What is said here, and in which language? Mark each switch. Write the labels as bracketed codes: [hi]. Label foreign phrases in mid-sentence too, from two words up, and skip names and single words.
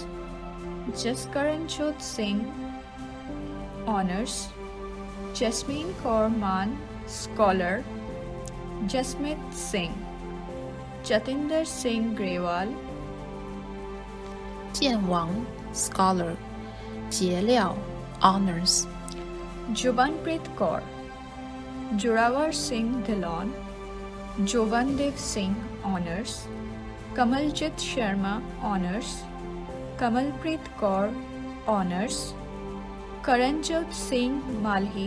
[en] Jaskaranjot Singh, Honours. Jasmine Kaur Man, Scholar. Jasmeet Singh. Jatinder Singh Grewal. 剑王 Scholar 杰廖 Honours Jubanpreet Kaur. Jorawar Singh Dhillon. Jovandev Singh, Honours. Kamaljit Sharma, Honours. Kamalpreet Kaur, Honours. Karanjot Singh Malhi.